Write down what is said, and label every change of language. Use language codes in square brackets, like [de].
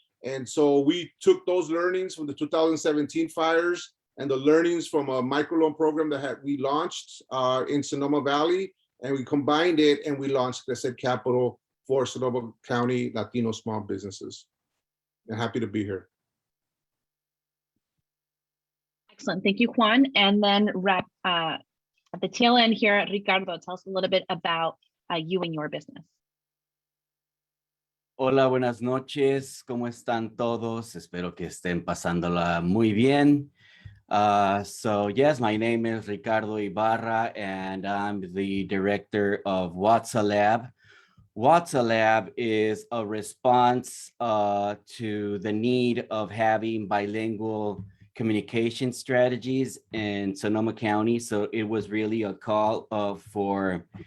[en] And so we took those learnings from the 2017 fires and the learnings from a microloan program that we launched in Sonoma Valley, and we combined it and we launched Crecer Capital for Sonoma County Latino small businesses. I'm happy to be here. Excellent, thank you, Juan. And then at the tail end here, Ricardo, tell us a little bit about you and your business. [es] Hola, buenas noches. ¿Cómo están todos? Espero que estén pasándola muy bien. [en] So yes, my name is Ricardo Ibarra, and I'm the director of WhatsApp. WhatsApp is a response to the need of having bilingual communication strategies in Sonoma County. So it was really a call for